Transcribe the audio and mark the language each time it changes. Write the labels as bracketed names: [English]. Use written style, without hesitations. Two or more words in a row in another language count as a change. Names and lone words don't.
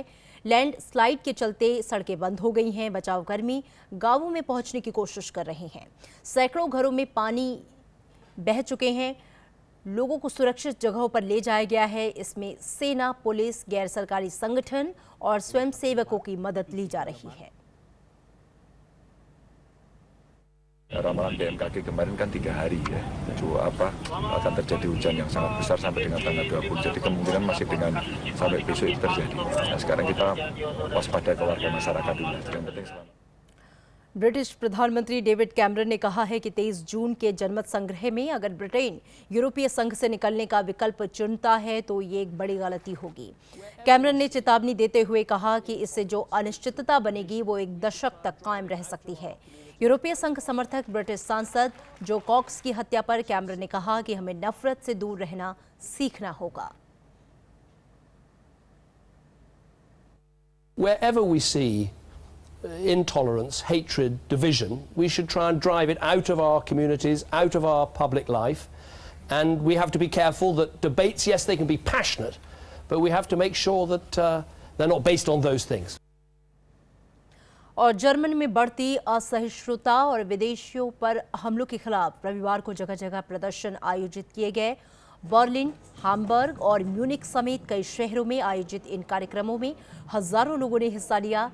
[English] land slide [Hindi] के चलते सड़कें बंद हो गई हैं। बचावकर्मी गांवों में पहुंचने की कोशिश कर रहे हैं। सैकड़ों घरों में पानी बह चुके हैं। लोगों को सुरक्षित जगहों पर ले जाया गया है। इसमें सेना, पुलिस, गैर सरकारी संगठन और स्वयंसेवकों की मदद ली जा रही है। [Indonesian] Ramalan BMKG kemarin kan 3 hari ya, akan terjadi hujan yang sangat besar sampai dengan tanggal 20. Jadi kemungkinan masih dengan sampai besok itu terjadi. Nah, sekarang kita waspada ke warga masyarakat dulu. Yang penting [Hindi] ब्रिटिश प्रधानमंत्री डेविड कैमरन ने कहा है कि 23 जून के जनमत संग्रह में अगर ब्रिटेन यूरोपीय संघ से निकलने का विकल्प चुनता है तो ये एक बड़ी गलती होगी। कैमरन ने चेतावनी देते हुए कहा कि इससे जो अनिश्चितता बनेगी वो एक दशक तक कायम रह सकती है। यूरोपीय संघ समर्थक ब्रिटिश सांसद जो कॉक्स की हत्या पर कैमरन ने कहा कि हमें नफरत से दूर रहना सीखना होगा। [English] Wherever we see intolerance, hatred, division, we should try and drive it out of our communities, out of our public life. And we have to be careful that debates, yes, they can be passionate, but we have to make sure that they're not based on those things. [Hindi] और जर्मनी में बढ़ती असहिष्णुता और विदेशियों पर हमलों के खिलाफ रविवार को जगह जगह प्रदर्शन आयोजित किए गए। बर्लिन, हैम्बर्ग और म्यूनिख समेत कई शहरों में आयोजित इन कार्यक्रमों में हजारों लोगों ने हिस्सा लिया।